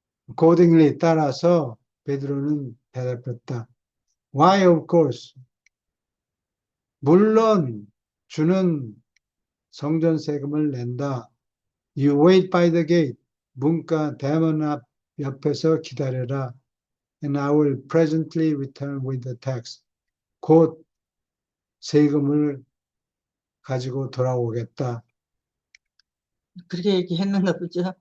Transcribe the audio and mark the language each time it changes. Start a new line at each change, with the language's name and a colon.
Korean: accordingly 따라서 베드로는 대답했다.
English: Why, of course.
Korean: 물론 주는 성전 세금을 낸다.
English: You wait by the gate.
Korean: 문가 대문 앞 옆에서 기다려라.
English: And I will presently return with the tax.
Korean: 곧 세금을 가지고 돌아오겠다. 그렇게 얘기했는가 보죠?